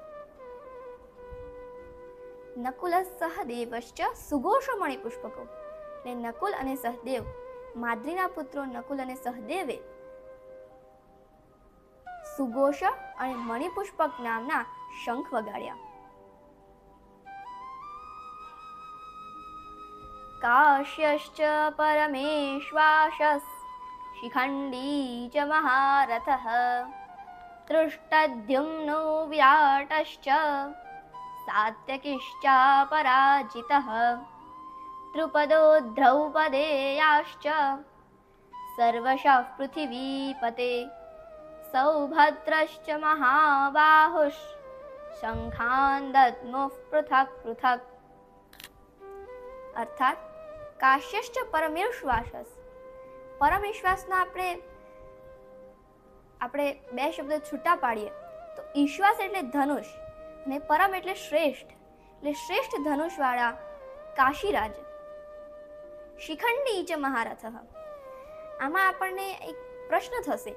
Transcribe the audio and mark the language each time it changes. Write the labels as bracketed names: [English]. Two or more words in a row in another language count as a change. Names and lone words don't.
[Sanskrit] નકુલ સહદેવશ્ચ સુઘોષમણિ પુષ્પકો [Gujarati] એટલે નકુલ અને સહદેવ માદ્રીના પુત્રો નકુલ અને સહદેવે સુઘોષ અને મણિપુષ્પક નામના શંખ વગાડ્યા। [Sanskrit] કાશ્યશ્ચ પરમેશ્વાસસ શિખંડી ચ મહારથઃ તૃષ્ટદ્યુમ્નો વિરાટશ્ચ सात्यकिश्चापराजितः द्रुपदो द्रौपदेयाश्च सर्वशः पृथिवीपते सौभद्रश्च महाबाहुः शंखान् दद्मुः पृथक् पृथक्। अर्थात काश्यश्च परमेश्वासस्, [Gujarati] પરમેશ્વાસના આપણે બે શબ્દ છૂટા પાડીએ તો ઈશ્વાસ એટલે ધનુષ અને પરમ એટલે શ્રેષ્ઠ ધનુષવાળા કાશીરાજ। [Sanskrit] શિખંડી ચ મહારથઃ, [Gujarati] આમાં આપણને એક પ્રશ્ન થશે।